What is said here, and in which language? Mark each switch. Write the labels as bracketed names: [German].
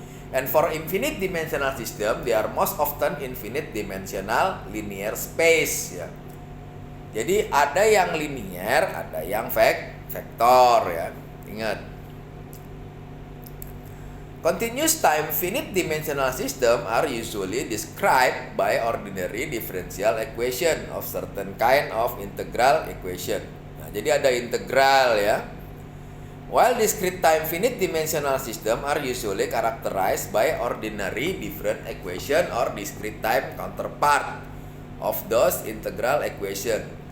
[English] And for infinite dimensional system, they are most often infinite dimensional linear space ya. [Indonesian] Jadi ada yang linear, ada yang vektor ya. Ingat. [English] Continuous time finite dimensional system are usually described by ordinary differential equation of certain kind of integral equation. [Indonesian] Nah, jadi ada integral ya. [English] While discrete time finite dimensional system are usually characterized by ordinary different equation or discrete time counterpart of those integral equation.